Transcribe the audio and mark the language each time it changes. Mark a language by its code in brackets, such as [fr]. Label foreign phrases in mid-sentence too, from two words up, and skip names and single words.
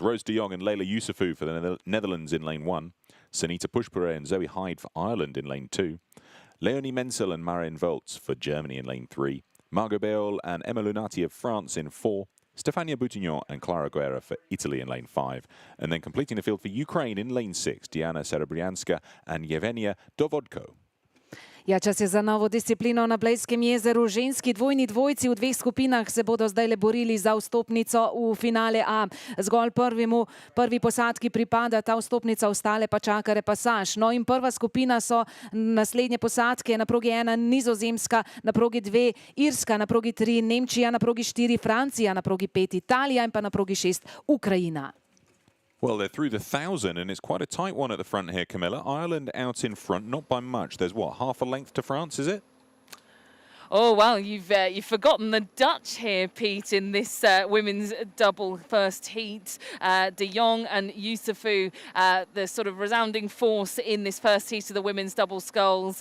[en] Rose de Jong and Leila Yusufu for the Netherlands in lane 1. Sanita Pushpare and Zoe Hyde for Ireland in lane 2. Leonie Menzel and Marion Volts for Germany in lane 3. Margot Béol and Emma Lunati of France in 4. Stefania Boutignon and Clara Guerra for Italy in lane 5. And then completing the field for Ukraine in lane 6, Diana Serebryanska and Yevgenia Dovodko. [sl] Ja, čas je za novo disciplino na Bledskem jezeru. Ženski dvojni dvojci v 2 skupinah se bodo zdaj le borili za vstopnico v finale A. Zgolj prvi posadki pripada ta vstopnica, ostale pa čaka repasaž. No in prva skupina so naslednje posadke. Na progi 1 Nizozemska, na progi 2 Irska, na progi 3 Nemčija, na progi 4 Francija, na progi 5 Italija in pa na progi 6 Ukrajina. [en] Well, they're through the 1,000, and it's quite a tight one at the front here, Camilla. Ireland out in front, not by much. There's, what, half a length to France, is it? Oh, well, you've forgotten the Dutch here, Pete, in this women's double first heat. De Jong and Yusufu, the sort of resounding force in this first heat of the women's double sculls.